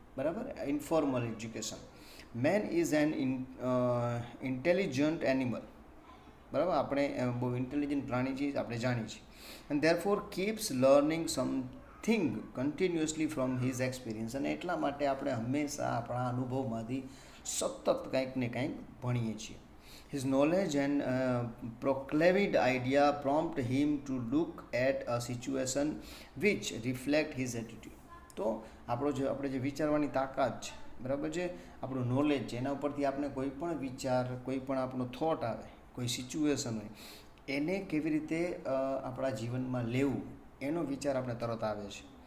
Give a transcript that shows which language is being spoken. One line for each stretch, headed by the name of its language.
Gujarati: બરાબર, informal education.
English: man is an intelligent animal,
Gujarati: બરાબર, આપણે બહુ ઇન્ટેલિજન્ટ પ્રાણી છીએ, આપણે જાણીએ છીએ.
English: and therefore keeps learning something continuously from his experience,
Gujarati: અને એટલા માટે આપણે હંમેશા આપણા અનુભવમાંથી સતત કંઈક ને કંઈક ભણીએ છીએ.
English: His knowledge and proclaimed idea prompt him to look at a situation which reflect his attitude.
Gujarati: તો આપણે જે વિચારવાની તાકાત છે, બરાબર છે, આપણું નોલેજ છે, એના ઉપરથી આપણે કોઈ પણ વિચાર, કોઈ પણ આપણો થોટ આવે, કોઈ સિચ્યુએશન હોય, એને કેવી રીતે આપણા જીવનમાં લેવું, એનો વિચાર આપણે તરત આવે છે.